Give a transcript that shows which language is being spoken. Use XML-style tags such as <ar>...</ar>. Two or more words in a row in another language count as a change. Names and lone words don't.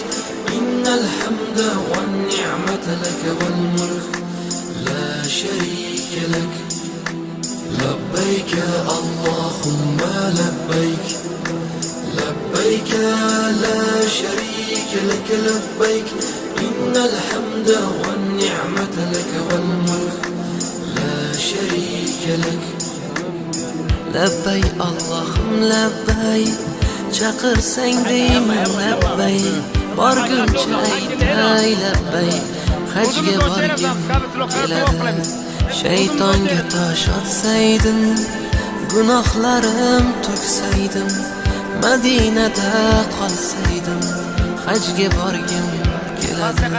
<ar>إن الحمد والنعمة لك والملك لا شريك لك لبيك اللهم لبيك لبيك لا شريك لك لبيك إن الحمد والنعمة لك والملك لا شريك لك</ar> <uz>Labbay Allohim labbay, chaqirsang deyman labbay, borguncha aytay labbay, hajga borgim keladi. Shaytonga tosh otsaydim, gunohlarim to'ksaydim, Madinada qolsaydim, hajga borgim keladi.</uz>